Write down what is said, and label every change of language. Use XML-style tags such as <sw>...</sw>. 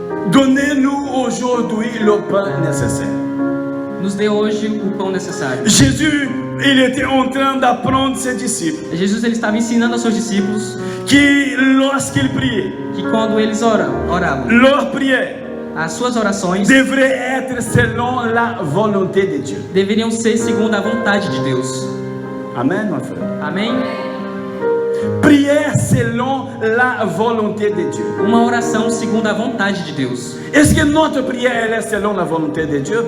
<fr>Donnez-nous aujourd'hui le pain nécessaire.</fr> <pt>Nos dê hoje o pão necessário.</pt> <fr>Jésus, il était en train d'apprendre ses disciples</fr> <pt>Jesus, ele estava ensinando aos seus discípulos</pt> <fr>que lorsqu'ils priaient,</fr> <pt>que quando eles oravam,</pt> <fr>leur prière</fr> <pt>as suas orações</pt> <fr>devrait être selon la volonté de Dieu.</fr> <pt>deveriam ser segundo a vontade de Deus.</pt> <fr>Amen, mon frère.</fr> <pt>Amém?</pt> <fr>Prière selon la volonté de Dieu.</fr> <pt>Uma oração segundo a vontade de Deus.</pt> <fr>Est-ce que notre prière elle est selon la volonté de Dieu?</fr>